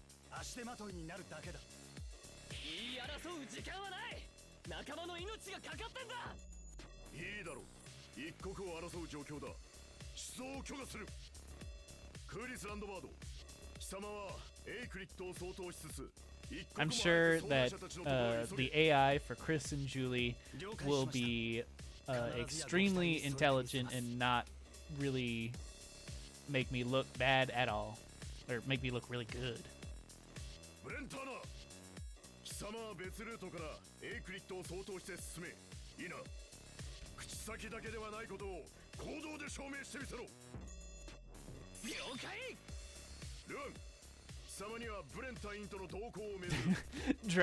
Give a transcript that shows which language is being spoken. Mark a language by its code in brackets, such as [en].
[ja] 足手まといになるだけだ。言い争う時間はない。仲間の命がかかってんだ。いいだろう。一刻を争う状況だ。出動を許可する。クーリス・ランドバード、貴様はエイクリッドを相当しつつ、 [en] I'm sure that the AI for Chris and Julie will be extremely intelligent and not really make me look bad at all, or make me look really good. [ja] ブレンターナ、貴様は別ルートからエイクリッドを相当して進め。いいな。口先だけではないことを行動で証明してみせろ。了解。ルーン、貴様にはブレン隊員との同行を命ずる。